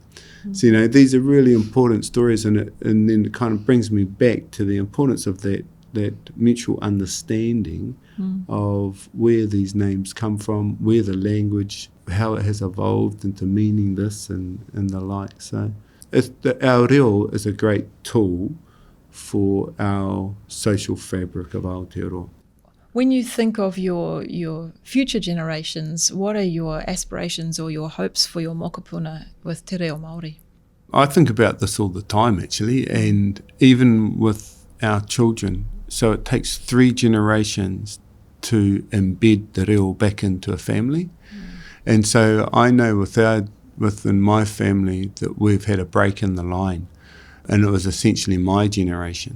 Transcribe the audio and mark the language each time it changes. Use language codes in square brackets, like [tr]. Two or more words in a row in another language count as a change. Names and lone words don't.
[en] So, these are really important stories, and then it kind of brings me back to the importance of that mutual understanding of where these names come from, where the language, how it has evolved into meaning this and the like. So our reo is a great tool for our social fabric of Aotearoa. When you think of your future generations, what are your aspirations or your hopes for your mokopuna with [mi] te reo Māori? [en] I think about this all the time, actually, and even with our children. So it takes 3 generations to embed the reo back into a family. And so I know within my family that we've had a break in the line, and it was essentially my generation.